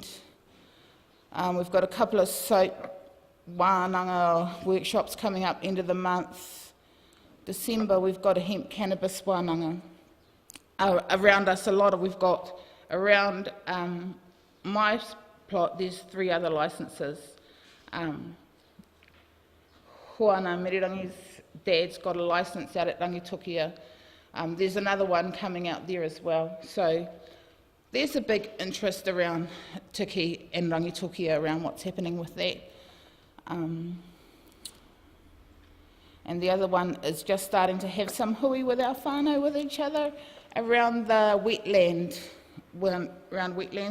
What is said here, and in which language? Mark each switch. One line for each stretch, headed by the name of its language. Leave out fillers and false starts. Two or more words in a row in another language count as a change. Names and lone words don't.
English: We've got a couple of soap wānanga workshops coming up end of the month. December, we've got a hemp cannabis wānanga. Around us, we've got around my plot, there's 3 other licences. Hoana Mirirangi's dad's got a licence out at Rangitukia. There's another one coming out there as well. So there's a big interest around Tiki and Rangitukia around what's happening with that. And the other one is just starting to have some hui with our whānau with each other around the wetland, around wetlands.